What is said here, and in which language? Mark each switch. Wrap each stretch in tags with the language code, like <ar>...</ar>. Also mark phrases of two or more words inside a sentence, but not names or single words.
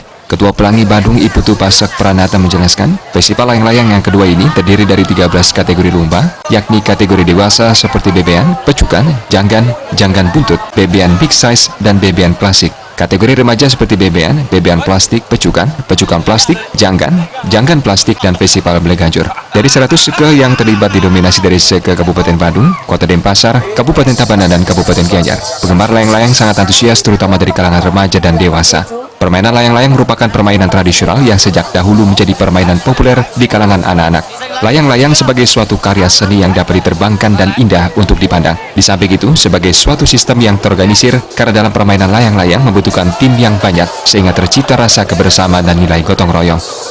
<id>Ketua Pelangi Badung Iputu Pasak Pranata menjelaskan, festival layang-layang yang kedua ini terdiri dari 13 kategori lomba, yakni kategori dewasa seperti bebean, pecukan, janggan buntut, bebean big size, dan bebean plastik. Kategori remaja seperti bebean plastik, pecukan plastik, janggan plastik, dan festival Black Hancur. Dari 100 seke yang terlibat didominasi dari seke Kabupaten Badung, Kota Denpasar, Kabupaten Tabanan, dan Kabupaten Gianyar. Penggemar layang-layang sangat antusias terutama dari kalangan remaja dan dewasa. Permainan layang-layang merupakan permainan tradisional yang sejak dahulu menjadi permainan populer di kalangan anak-anak. Layang-layang sebagai suatu karya seni yang dapat diterbangkan dan indah untuk dipandang. Di samping itu, sebagai suatu sistem yang terorganisir, karena dalam permainan layang-layang membutuhkan tim yang banyak, sehingga tercipta rasa kebersamaan dan nilai gotong royong.</id>